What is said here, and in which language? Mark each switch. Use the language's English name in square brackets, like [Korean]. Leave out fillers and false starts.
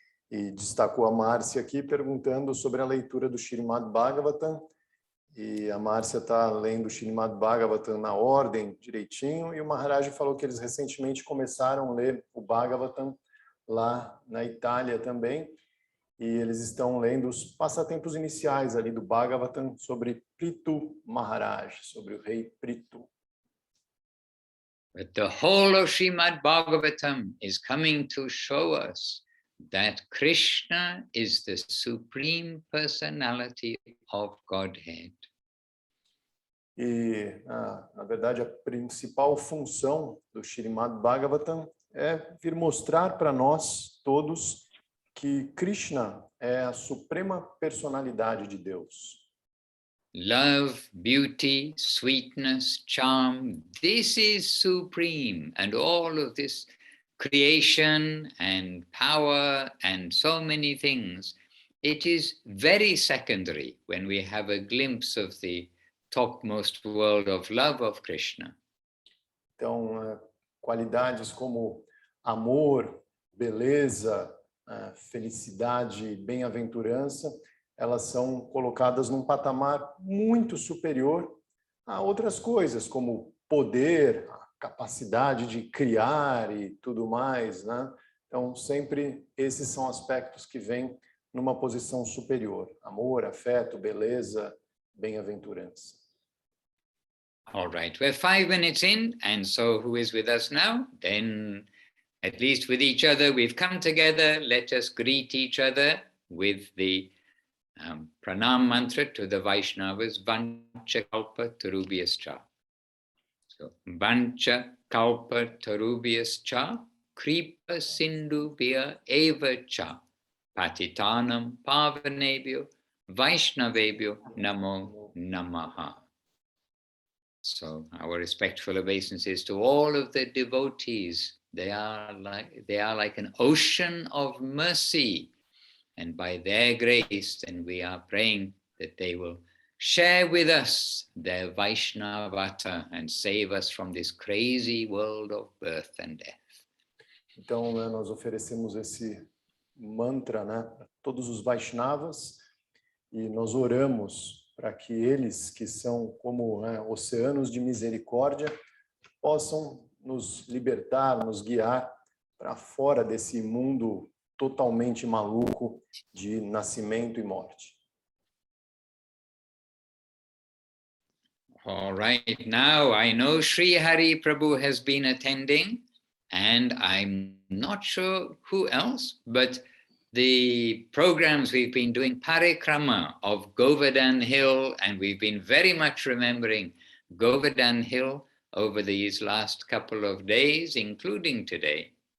[Portuguese] E destacou a Márcia aqui perguntando sobre a leitura do Srimad Bhagavatam, e a Márcia está lendo o Srimad Bhagavatam na ordem direitinho, e o Maharaj falou que eles recentemente começaram a ler o Bhagavatam lá na Itália também, e eles estão lendo os passatempos iniciais ali do Bhagavatam sobre Prithu Maharaj, sobre o rei Prithu. [English] But the whole of Srimad Bhagavatam is coming to show us that Krishna is the supreme personality of Godhead. [Portuguese] E, na verdade, a principal função do Srimad Bhagavatam é vir mostrar para nós todos que Krishna é a suprema personalidade de Deus. [English] Love, beauty, sweetness, charm, this is supreme, and all of this creation and power and so many things, it is very secondary when we have a glimpse of the topmost world of love of Krishna. [Portuguese] Então, qualidades como amor, beleza, felicidade, bem-aventurança, elas são colocadas num patamar muito superior a outras coisas, como poder, a capacidade de criar e tudo mais, né? Então, sempre esses são aspectos que vêm numa posição superior. Amor, afeto, beleza, bem-aventurança. [English] All right, we're 5 minutes in, and so who is with us now? Then, at least with each other, we've come together. Let us greet each other with the pranam mantra to the Vaishnavas, [Sanskrit] Vancha Kalpa Tarubhyascha. So, Vancha Kalpa Tarubhyascha, Kripa Sindhubhya Eva Cha, Patitanam Pavanebhyo, Vaishnavebhyo Namo Namaha. [English] So our respectful obeisances to all of the devotees. They are like an ocean of mercy. And by their grace, then we are praying that they will share with us their Vaishnavata and save us from this crazy world of birth and death. [Portuguese] Então, né, nós oferecemos esse mantra, né, para todos os Vaishnavas e nós oramos para que eles, que são como, né, oceanos de misericórdia, possam nos libertar, nos guiar para fora desse mundo totalmente maluco de nascimento e morte. [English] All right, now I know Sri Hari Prabhu has been attending, and I'm not sure who else, but the programs we've been doing, Parikrama of Govardhan Hill, and we've been very much remembering Govardhan Hill over these last couple of days, including today.